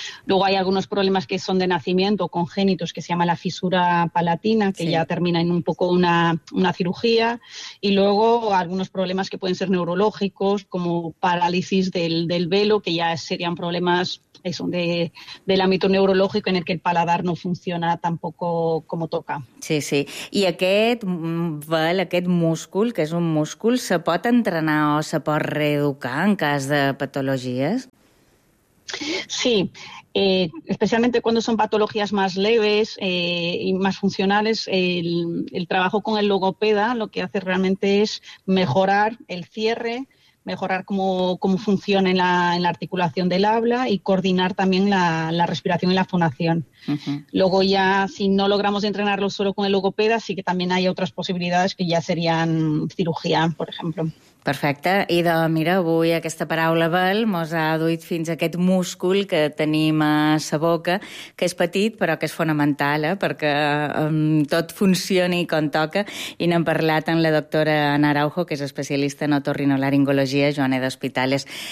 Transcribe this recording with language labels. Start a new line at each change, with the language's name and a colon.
Spanish: Luego hay algunos problemas que son de nacimiento, congénitos, que se llama la fisura palatina, que sí. Ya termina en un poco una cirugía. Y luego algunos problemas que pueden ser neurológicos, como parálisis del velo, que ya serían problemas del ámbito neurológico, en el que el paladar no funciona tampoco como toca. Sí, sí.
Catalan: I aquest vel, aquest múscul, que és un múscul, se pot entrenar o se pot reeducar en cas de patologies?
Spanish: Sí. Especialmente cuando son patologías más leves y más funcionales, el trabajo con el logopeda lo que hace realmente es mejorar el cierre, mejorar cómo funciona en la articulación del habla y coordinar también la respiración y la fonación. Luego ya, si no logramos entrenarlo solo con el logopeda, sí que también hay otras posibilidades que ya serían cirugía, por ejemplo.
Catalan: Perfecte. Idò, mira, avui aquesta paraula bel mos ha duit fins a aquest múscul que tenim a sa boca, que és petit però que és fonamental, perquè tot funcioni com toca. I n'hem parlat amb la doctora Ana Araujo, que és especialista en otorrinolaringologia, Joana d'Hospitales.